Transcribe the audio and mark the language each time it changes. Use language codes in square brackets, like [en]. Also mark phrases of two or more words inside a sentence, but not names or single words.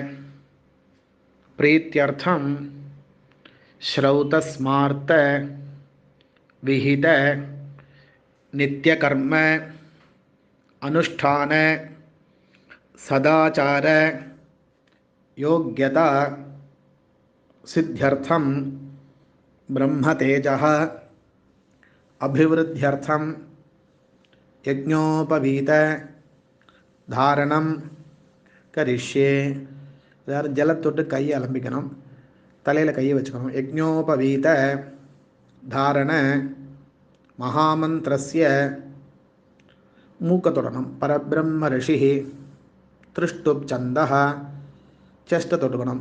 [sa] प्रीत्यर्थं श्रौतस्मार्त विहित नित्यकर्म अनुष्ठान सदाचार योग्यता सिद्ध्यर्थं ब्रह्मतेजः अभिवृद्ध्यर्थं यज्ञोपवीत धारणं करिष्ये. [ta] எல்லாரும் ஜலத்தொட்டு கையை அலம்பிக்கணும். தலையில் கையை வச்சுக்கணும். [sa] यज्ञोपवीत धारण महामन्त्रस्य [ta] மூக்க தொடணும். [sa] परब्रह्म ऋषि त्रिष्टुप् छन्दः [ta] செஸ்ட்டை தொட்டுக்கணும்.